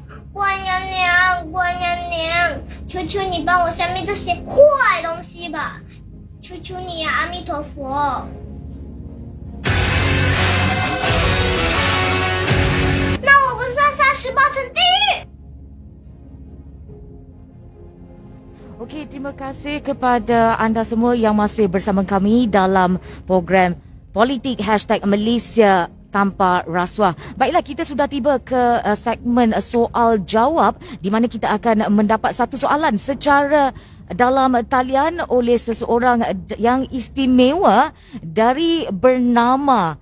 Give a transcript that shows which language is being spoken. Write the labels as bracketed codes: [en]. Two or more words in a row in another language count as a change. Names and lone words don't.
[zh] 乖娘娘，乖娘娘，求求你帮我消灭这些坏东西吧！求求你啊，阿弥陀佛！那我不是要38层地狱？ [ms] Okey, terima kasih kepada anda semua yang masih bersama kami dalam program Politik #Malaysia Tanpa Rasuah. Baiklah, kita sudah tiba ke segmen soal jawab di mana kita akan mendapat satu soalan secara dalam talian oleh seseorang yang istimewa dari bernama.